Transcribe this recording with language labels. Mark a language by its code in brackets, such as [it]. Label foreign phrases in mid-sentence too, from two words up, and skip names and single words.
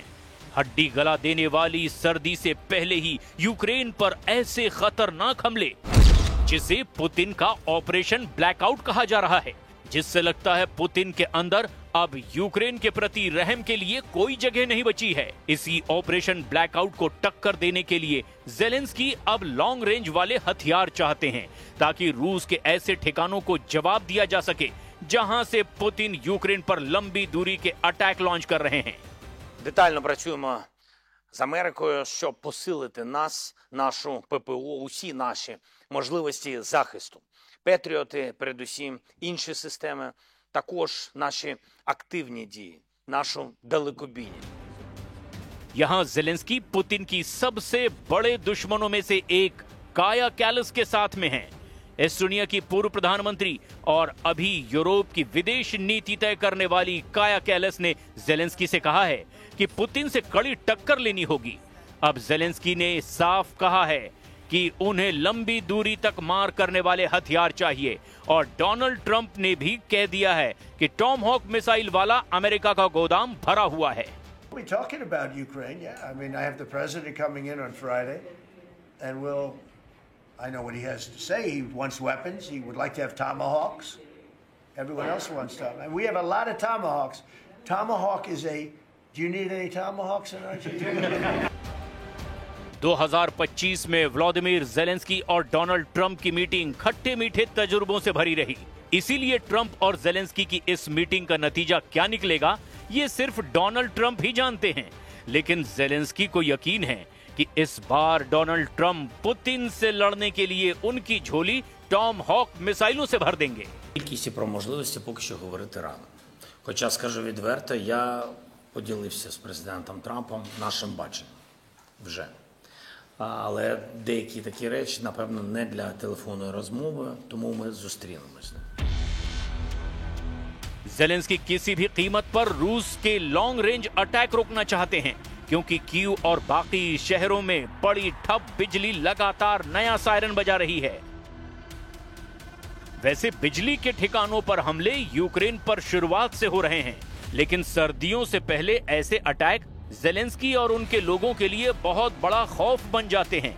[hi] हड्डी गला देने वाली सर्दी से पहले ही यूक्रेन पर ऐसे खतरनाक हमले जिसे पुतिन का ऑपरेशन ब्लैकआउट कहा जा रहा है, जिससे लगता है पुतिन के अंदर अब यूक्रेन के प्रति रहम के लिए कोई जगह नहीं बची है। इसी ऑपरेशन ब्लैकआउट को टक्कर देने के लिए ज़ेलेंस्की अब [en] long range [hi] वाले हथियार चाहते हैं ताकि रूस के ऐसे ठिकानों को जवाब दिया जा सके जहां से पुतिन यूक्रेन पर लंबी दूरी के अटैक लॉन्च कर रहे हैं। [uk] Детально працюємо з Америкою, щоб посилити нас, нашу ППО, усі наші можливості захисту. Петріоти, передусім, інші системи, також наші активні дії, нашу далекобійність. [hi] यहां ज़ेलेंस्की पुतिन की सबसे बड़े दुश्मनों में से एक काया कैलस के साथ में हैं। एस्टोनिया की पूर्व प्रधानमंत्री और अभी यूरोप की विदेश नीति तय करने वाली काया कैलस ने ज़ेलेंस्की से कहा है कि पुतिन से कड़ी टक्कर लेनी होगी। अब ज़ेलेंस्की ने साफ कहा है कि उन्हें लंबी दूरी तक मार करने वाले हथियार चाहिए और डोनाल्ड ट्रंप ने भी कह दिया है कि टॉमहॉक मिसाइल वाला अमेरिका का गोदाम भरा हुआ है। [en] We're talking about Ukraine, yeah. I mean, I have the president coming in on Friday, and I know what he has to say. He wants weapons. He would like to have tomahawks. Everyone else wants tomahawks. And we have a lot of tomahawks. Tomahawk is do you need any tomahawks in Argentina? [hi] 2025 में व्लादिमीर ज़ेलेंस्की और डोनाल्ड ट्रंप की मीटिंग खट्टे मीठे तजुर्बों से भरी रही। इसीलिए ट्रंप और ज़ेलेंस्की की इस मीटिंग का नतीजा क्या निकलेगा, ये सिर्फ डोनाल्ड ट्रंप ही जानते हैं। लेकिन ज़ेलेंस्की को यकीन है कि इस बार डोनाल्ड ट्रंप पुतिन से लड़ने के लिए उनकी झोली टॉमहॉक मिसाइलों से भर देंगे। [uk] Кількість про можливості поки що говорити рано. Хоча, скажу відверто, я поділився з президентом Трампом нашим баченням вже. Але деякі такі речі, напевно, не для телефонної розмови, тому ми зустрінемось. [hi] ज़ेलेंस्की किसी भी कीमत पर रूस के [en] long range [hi] अटैक रोकना चाहते हैं क्योंकि कीव और बाकी शहरों में बड़ी ठप बिजली लगातार नया सायरन बजा रही है। वैसे बिजली के ठिकानों पर हमले यूक्रेन पर शुरुआत से हो रहे हैं, लेकिन सर्दियों से पहले ऐसे अटैक ज़ेलेंस्की और उनके लोगों के लिए बहुत बड़ा खौफ बन जाते हैं।